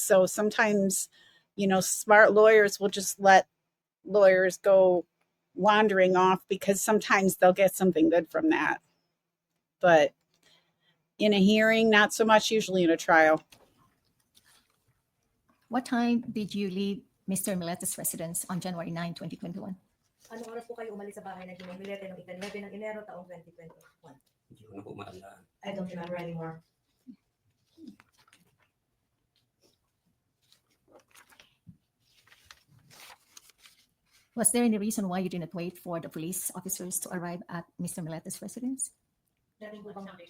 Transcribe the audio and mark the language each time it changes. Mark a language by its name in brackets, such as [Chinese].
[English] So sometimes, smart lawyers will just let lawyers go wandering off because sometimes they'll get something good from that. But in a hearing, not so much, usually in a trial. What time did you leave Mr. Milete's residence on January 9, 2021? [Filipino] Anong oras po kayo umalis sa bahay na Millete noong ika-9 ng Enero taong 2021? Hindi ko na po matandaan. [English] I don't remember anymore. Was there any reason why you didn't wait for the police officers to arrive at Mr. Milete's residence? [Filipino] Meron po bang